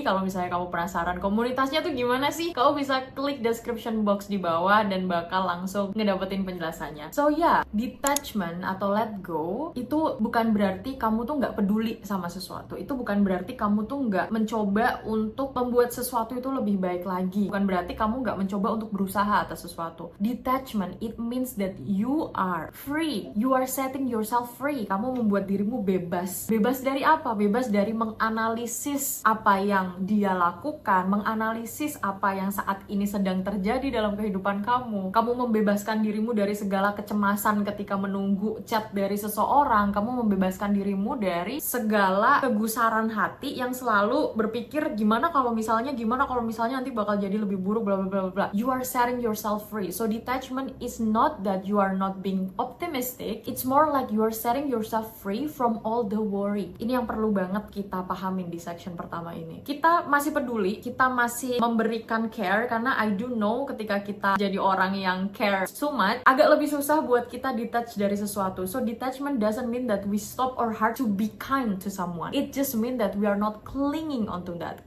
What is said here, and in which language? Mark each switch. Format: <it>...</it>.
<id>Kalau misalnya kamu penasaran komunitasnya tuh gimana sih, kamu bisa klik description box di bawah dan bakal langsung ngedapetin penjelasannya.</id> <en>So yeah,</en> <id>detachment atau let go itu bukan berarti kamu tuh nggak peduli sama sesuatu. Itu bukan berarti kamu tuh nggak mencoba untuk membuat sesuatu itu lebih baik lagi. Bukan berarti kamu nggak mencoba untuk berusaha atas sesuatu.</id> <en>Detachment, it means that you are free. You are setting yourself free.</en> <id>Kamu membuat dirimu bebas. Bebas dari apa? Bebas dari menganalisis apa yang dia lakukan, menganalisis apa yang saat ini sedang terjadi dalam kehidupan kamu. Kamu membebaskan dirimu dari segala kecemasan ketika menunggu chat dari seseorang. Kamu membebaskan dirimu dari segala kegusaran hati yang selalu berpikir gimana kalau misalnya nanti bakal jadi lebih buruk, bla bla bla bla.</id> <en>You are setting yourself free. So detachment is not that you are not being optimistic. It's more like you are setting yourself free from all the worry.</en> <id>Ini yang perlu banget kita pahamin di section pertama ini. Kita masih peduli, kita masih memberikan care, karena</id> <en>I do know</en> <id>ketika kita jadi orang yang</id> <en>care so much,</en> <id>agak lebih susah buat kita detach dari sesuatu.</id> <en>So detachment doesn't mean that we stop our heart to be kind to someone. It just mean that we are not clinging onto that.</en>